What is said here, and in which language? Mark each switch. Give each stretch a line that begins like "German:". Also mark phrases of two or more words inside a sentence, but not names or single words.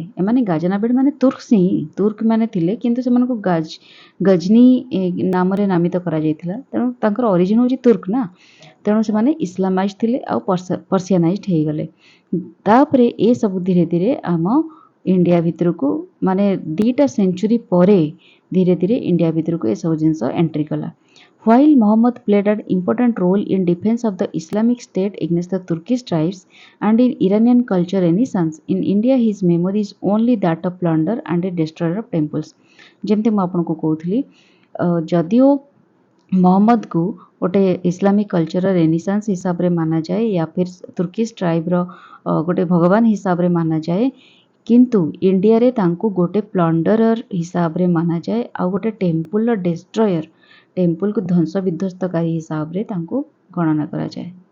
Odia: ଏମାନେ ଗାଜନାବିଡ୍ ମାନେ ତୁର୍କସ୍ ହିଁ ତୁର୍କ ମାନେ ଥିଲେ, କିନ୍ତୁ ସେମାନଙ୍କୁ ଗଜନୀ ନାମରେ ନାମିତ କରାଯାଇଥିଲା। ତେଣୁ ତାଙ୍କର ଅରିଜିନ୍ ହେଉଛି ତୁର୍କ ନା, ତେଣୁ ସେମାନେ ଇସଲାମାଇଜ୍ଡ ଥିଲେ ଆଉ ପର୍ସିଆନାଇଜ୍ଡ ହେଇଗଲେ। ତାପରେ ଏସବୁ ଧୀରେ ଧୀରେ ଆମ ଇଣ୍ଡିଆ ଭିତରକୁ ମାନେ 2ଟା ସେଞ୍ଚୁରୀ ପରେ ଧୀରେ ଧୀରେ ଇଣ୍ଡିଆ ଭିତରକୁ ଏସବୁ ଜିନିଷ ଏଣ୍ଟ୍ରି କଲା।
English: While Muhammad played an important role in defense of the Islamic State against the Turkish tribes and in Iranian culture renaissance, in India his memory is only that of plunder and a destroyer of temples.
Odia: ଯେମିତି ମୁଁ ଆପଣଙ୍କୁ କହୁଥିଲି, ଯଦିଓ ମହମ୍ମଦକୁ ଗୋଟେ
English: Islamic culture renaissance
Odia: ହିସାବରେ ମାନାଯାଏ
Hindi: या फिर
English: Turkish tribe
Odia: ଗୋଟେ ଭଗବାନ ହିସାବରେ ମାନାଯାଏ, କିନ୍ତୁ ଇଣ୍ଡିଆରେ ତାଙ୍କୁ ଗୋଟେ ପ୍ଲଣ୍ଡରର ହିସାବରେ ମାନାଯାଏ ଆଉ ଗୋଟେ
English: temple destroyer,
Odia: ଟେମ୍ପୁଲକୁ ଧ୍ୱଂସ ବିଧ୍ୱସ୍ତକାରୀ ହିସାବରେ ତାଙ୍କୁ ଗଣନା କରାଯାଏ।